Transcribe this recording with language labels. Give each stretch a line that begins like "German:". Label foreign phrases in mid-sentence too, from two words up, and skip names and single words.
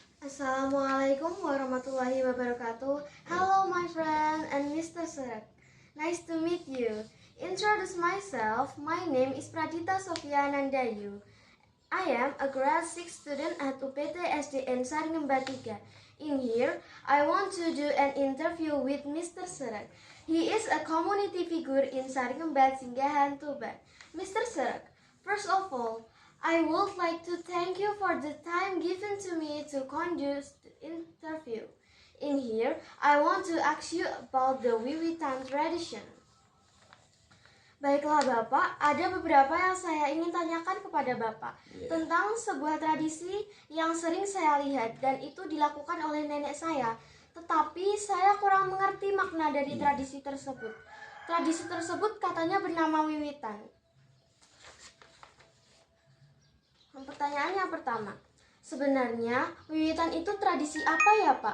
Arabic: السلام عليكم ورحمة الله وبركاته.
English: Hello my friend and Mr. Surat. Nice to meet you. Introduce myself. My name is Pradita Sofia Nandayu. I am a grade 6 student at UPT SDN Saringemba 3. In here, I want to do an interview with Mr. Surat. He is a community figure in Saringemba Singgahan Tuban. Mr. Surat, first of all, I would like to thank you for the time given to me to conduct the interview. In here, I want to ask you about the Wiwitan tradition.
Indonesian: Baiklah Bapak, ada beberapa yang saya ingin tanyakan kepada Bapak tentang sebuah tradisi yang sering saya lihat dan itu dilakukan oleh nenek saya. Tetapi saya kurang mengerti makna dari tradisi tersebut. Tradisi tersebut katanya bernama Wiwitan. Pertanyaan yang pertama, sebenarnya Wiwitan itu tradisi apa ya Pak?